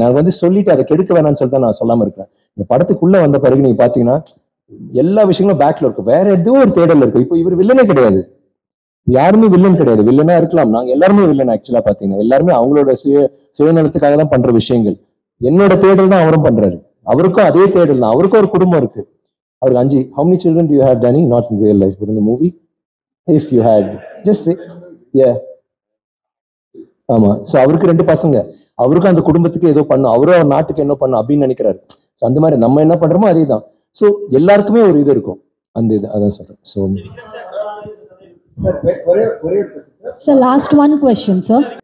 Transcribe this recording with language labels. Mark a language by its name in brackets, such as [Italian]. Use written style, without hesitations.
[Tamil] நான் வந்து சொல்லிட்டு அதை கெடுக்க வேணாம்னு சொல்லிட்டு நான் சொல்லாம இருக்கேன். இந்த படத்துக்குள்ள வந்த பிறகு நீங்க பாத்தீங்கன்னா எல்லா விஷயங்களும் பேக்ல இருக்கும், வேற ஏதோ ஒரு தேடல் இருக்கும். இப்போ இவர் வில்லனே கிடையாது, யாருமே வில்லன் கிடையாது. வில்லனா இருக்கலாம், நாங்க எல்லாருமே வில்லன். ஆக்சுவலா பாத்தீங்கன்னா எல்லாருமே அவங்களோட சுயநலத்துக்காக தான் பண்ற விஷயங்கள். என்னோட தேடல் தான் அவரும் பண்றாரு, அவருக்கும் அதே தேடல் தான். அவருக்கும் ஒரு குடும்பம் இருக்கு. அவருக்கு 5. [English] How many children do you have, Danny? Not in real life, but in the movie. If you had, just say, yeah. [Tamil] ஆமா. ஸோ அவருக்கு 2 பசங்க, அவருக்கும் அந்த குடும்பத்துக்கு ஏதோ பண்ணும், அவரும் அவர் நாட்டுக்கு என்ன பண்ணும் அப்படின்னு நினைக்கிறாரு. ஸோ அந்த மாதிரி நம்ம என்ன பண்றோமோ அதே தான். ஸோ எல்லாருக்குமே ஒரு இது இருக்கும், அந்த இது அதான் சொல்றேன். So [English] Sir, last one question, sir.